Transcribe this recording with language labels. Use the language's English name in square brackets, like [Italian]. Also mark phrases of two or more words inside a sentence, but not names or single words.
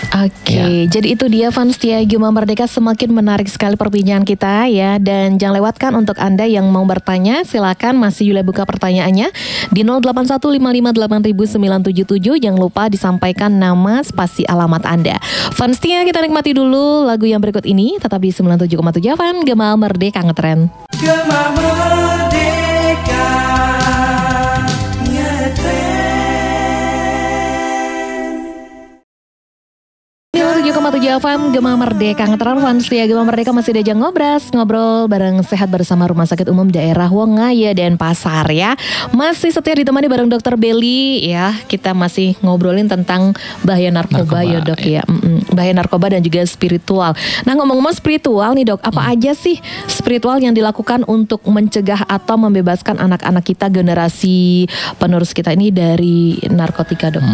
[Indonesian] Oke, jadi itu dia fans Setia Gema Merdeka, semakin menarik sekali perbincangan kita ya, dan jangan lewatkan untuk Anda yang mau bertanya, silakan masih Yula buka pertanyaannya di 0815580977. Jangan lupa disampaikan nama, spasi, alamat Anda. Fans Setia, kita nikmati dulu lagu yang berikut ini, tetap di 97,7 Fan Gema Merdeka Ngetren. Gema Merdeka Ngetren. 7,7 FM Gema Merdeka Ngetren. Fans Setia Gema Merdeka masih diajak ngobrol bareng sehat bersama Rumah Sakit Umum Daerah Wongaya dan Pasar ya. Masih setia ditemani bareng Dokter Belly ya. Kita masih ngobrolin tentang bahaya narkoba ya Dok ya. Bahaya narkoba dan juga spiritual. Nah, ngomong-ngomong spiritual nih Dok, apa aja sih spiritual yang dilakukan untuk mencegah atau membebaskan anak-anak kita, generasi penerus kita ini dari narkotika Dok?